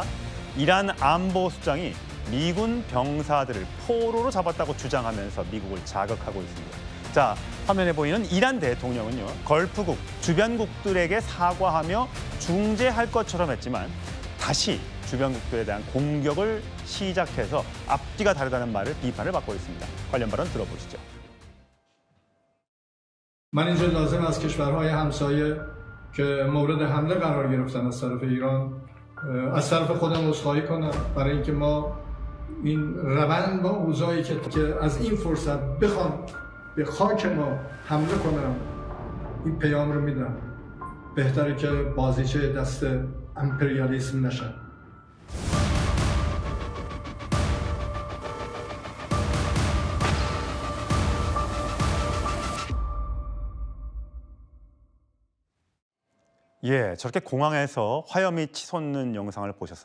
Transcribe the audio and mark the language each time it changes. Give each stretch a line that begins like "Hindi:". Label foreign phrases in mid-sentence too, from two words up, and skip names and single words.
Korean: 이란 안보수장이 미군 병사들을 포로로 잡았다고 주장하면서 미국을 자극하고 있습니다. 자, 화면에 보이는 이란 대통령은요, 걸프국, 주변국들에게 사과하며 중재할 것처럼 했지만 다시 주변국들에 대한 공격을 시작해서 앞뒤가 다르다는 비판을 받고 있습니다. 관련 발언 들어보시죠.
Persian: من اینجا لازم از کشورهای همسایه که مورد حمله قرار گرفتن از طرف ایران از طرف خودم عذرخواهی کنم برای اینکه ما این روند با اوضاعی که از این فرصت بخوان به خاک ما حمله کنم این پیام رو میدم بهتره که بازیچه دست امپریالیسم نشن.
Korean: 예, 저렇게 공항에서 화염이 치솟는 영상을 보셨어요?